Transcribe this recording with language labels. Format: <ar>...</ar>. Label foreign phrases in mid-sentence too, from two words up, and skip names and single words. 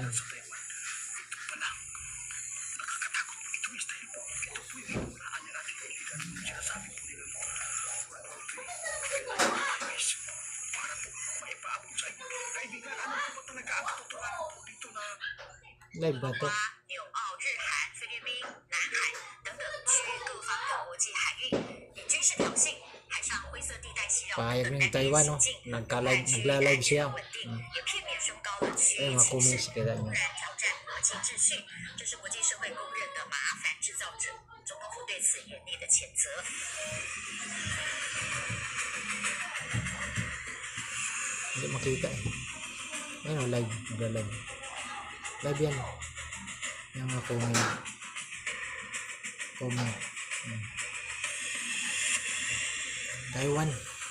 <tl>China sa Taiwan. Ito pa lang. Nakakatakot po ito is dahil po ito po yung inunahan ng ating kaibigan. Sinasabi po nila para po maipaabot sa inyo. Kaibigan, ano po ba talaga ang katotohanan po dito na Live ba to?</tl> <zh>纽澳、日韩、菲律宾、南海等等区域各方的国际海域，以军事挑衅、海上灰色地带袭扰</zh> <tl>Pahayag</tl> <zh>等</zh> <tl>ng</tl> <zh>难</zh> <tl>Taiwan,</tl> <zh>行</zh> <tl>no?</tl> <zh>径，</zh> <tl>Nagla-live siya.</tl> <zh>稳定，也片面升高了区</zh> <tl>Ay,</tl> <zh>域</zh> <tl>mga 情 comments</tl> <zh>势，</zh> <tl>kita</tl> <zh>公</zh> <tl>niya.</tl> <zh>然挑战国际秩序，这是国际社会公认的麻烦制造者。总统府对此严厉的谴责。</zh> <tl>Hindi makita, Ayun, live. Nagla-live. Live yan. Yung mga comment. Taiwan.</tl>